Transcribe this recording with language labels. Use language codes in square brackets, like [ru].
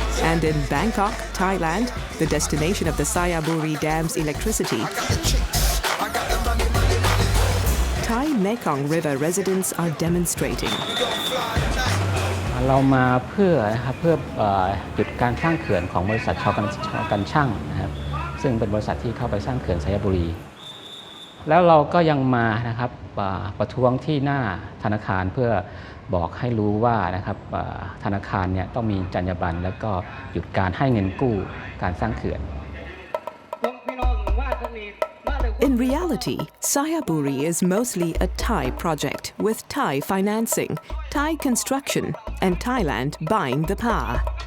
[en] And in Bangkok, Thailand, the destination of the Sayaburi Dam's electricity, Thai Mekong River residents are demonstrating. [th] เรามาเพื่อหยุดการสร้างเขื่อนของบริษัทชอกันช่างนะครับซึ่งเป็นบริษัทที่เข้าไปสร้างเขื่อนไซยบุรีแล้วเราก็ยังมานะครับประท้วงที่หน้าธนาคารเพื่อบอกให้รู้ว่านะครับธนาคารเนี่ยต้องมีจรรยาบรรณแล้วก็หยุดการให้เงินกู้การสร้างเขื่อน [en] In reality, Sayaburi is mostly a Thai project with Thai financing, Thai construction, and Thailand buying the power.